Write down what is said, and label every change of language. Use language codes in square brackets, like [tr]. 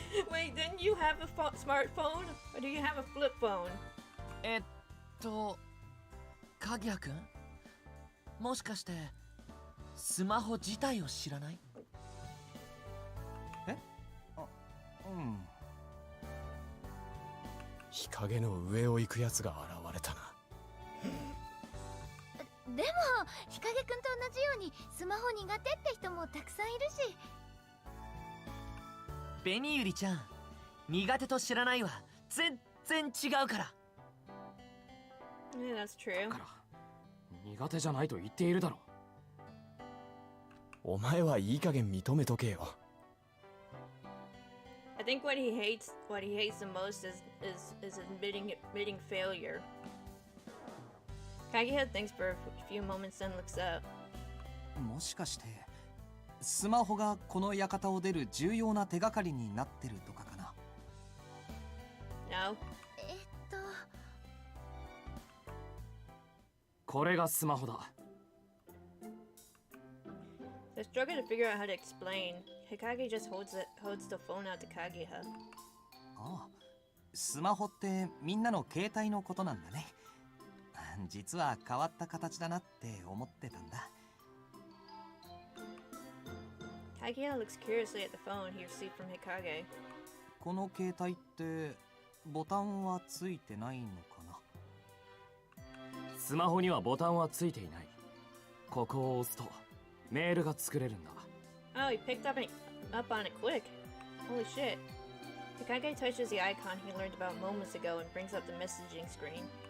[en] Wait, didn't you have a smartphone? Or do you have a flip phone? [ja] 影谷くん、もしかしてスマホ自体を知らない？うん。日陰の上を行くやつが現れたな。でも日陰くんと同じようにスマホ苦手って人もたくさんいるし。紅ゆりちゃん、苦手と知らないは全然違うから。 [en] Yeah, that's true. [ja] から苦手じゃないと言っているだろお前はいい加減認めとけよ。 [en] I think what he hates the most is admitting failure. Kageha thinks for a few moments, then looks up. [ja] もしかしてスマホがこの館を出る重要な手がかりになってるとかかな？ [en] No. [ja] これがスマホだ。 [en] They're struggling to figure out how to explain. Hikage just holds the phone out to Kageha. [ja] ああ、スマホってみんなの携帯のことなんだね。実は変わった形だなって思ってたんだ。 [en] Kageha looks curiously at the phone he received from Hikage. [ja] この携帯ってボタンはついてないのかな？スマホにはボタンはついていない。ここを押すとメールが作れるんだ。 [en] Oh, he picked up on it quick. Holy shit. Hikage touches the icon he learned about moments ago and brings up the messaging screen.